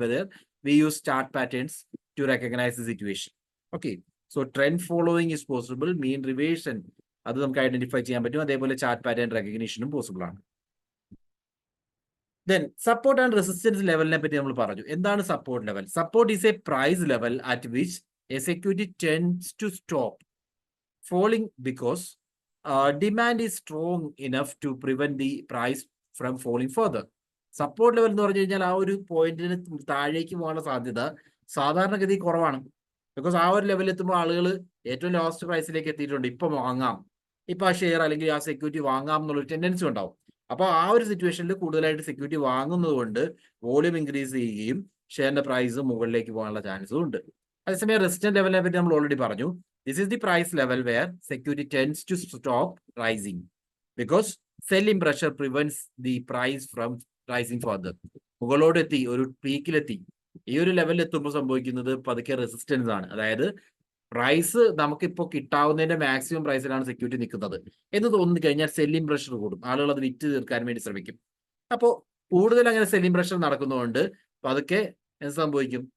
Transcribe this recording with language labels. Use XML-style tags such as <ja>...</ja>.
<en>Whether we use chart patterns to recognise the situation. Okay, so trend following is possible,</en> <ml>മീൻ റിവേഷൻ അത് നമുക്ക് identify ചെയ്യാൻ പറ്റും. അതേപോലെ chart pattern റെക്കഗ്നീഷനും possible ആണ്. Then support and resistance ലെവലിനെ പറ്റി നമ്മൾ പറഞ്ഞു. എന്താണ് support level?</ml> <en>Support is a price level at which a security tends to stop falling because demand is strong enough to prevent the price from falling further.</en> <ml>Support level എന്ന് പറഞ്ഞു കഴിഞ്ഞാൽ ആ ഒരു പോയിന്റിന് താഴേക്ക് പോകാനുള്ള സാധ്യത സാധാരണഗതി കുറവാണ്. ബിക്കോസ് ആ ഒരു ലെവലിൽ എത്തുമ്പോൾ ആളുകൾ ഏറ്റവും ലോസ്റ്റ് പ്രൈസിലേക്ക് എത്തിയിട്ടുണ്ട്, ഇപ്പൊ വാങ്ങാം, ഇപ്പൊ ആ ഷെയർ അല്ലെങ്കിൽ ആ സെക്യൂരിറ്റി വാങ്ങാം എന്നുള്ളൊരു ടെൻഡൻസി ഉണ്ടാവും. അപ്പോൾ ആ ഒരു സിറ്റുവേഷനിൽ കൂടുതലായിട്ട് സെക്യൂരിറ്റി വാങ്ങുന്നത് കൊണ്ട് വോളിയം ഇൻക്രീസ് ചെയ്യുകയും ഷെയറിന്റെ പ്രൈസ് മുകളിലേക്ക് പോകാനുള്ള ചാൻസും ഉണ്ട്. അതേസമയം റെസിസ്റ്റന്റ് ലെവലിനെ പറ്റി നമ്മൾ ഓൾറെഡി പറഞ്ഞു.</ml> <en>This is the price level where security tends to stop rising because selling pressure prevents the price from rising further.</en> <ml>മുകളോടെത്തി, ഒരു പീക്കിലെത്തി. ഈ ഒരു ലെവലിൽ എത്തുമ്പോൾ സംഭവിക്കുന്നത് പതുക്കെ റെസിസ്റ്റൻസ് ആണ്. അതായത് പ്രൈസ് നമുക്കിപ്പോൾ കിട്ടാവുന്നതിന്റെ മാക്സിമം പ്രൈസിലാണ് സെക്യൂരിറ്റി നിൽക്കുന്നത് എന്ന് തോന്നി കഴിഞ്ഞാൽ സെല്ലിംഗ് പ്രഷർ കൂടും, ആളുകൾ അത് വിറ്റ് തീർക്കാൻ വേണ്ടി ശ്രമിക്കും. അപ്പോൾ കൂടുതൽ അങ്ങനെ സെല്ലിംഗ് പ്രഷർ നടക്കുന്നതുകൊണ്ട് പതുക്കെ എന്ത് സംഭവിക്കും?</ml>